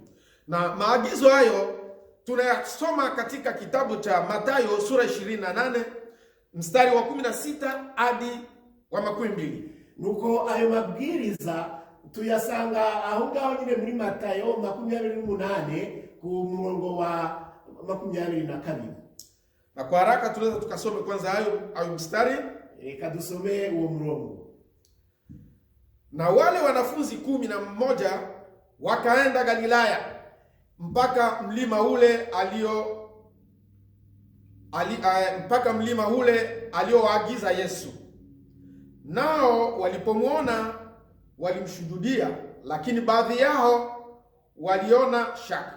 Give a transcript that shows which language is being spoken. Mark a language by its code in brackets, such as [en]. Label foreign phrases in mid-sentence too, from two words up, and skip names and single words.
[sw] Na maagizo hayo tunayasoma katika kitabu cha Mathayo sura 28 mstari wa 16 hadi wa 20. [rw] Nuko ayo mabwiriza tuyasanga aho ngaho nyine muri Mathayo 28 ku murongo wa 22. [sw] Na kwa haraka tunaweza tukasome kwanza hayo mstari. [rw] Reka dusome uwo murongo. [sw] Na wale wanafunzi 11 wakaenda Galilaya mpaka mlima ule alioagiza Yesu. Nao walipomwona walimshuhudia, lakini baadhi yao waliona shaka.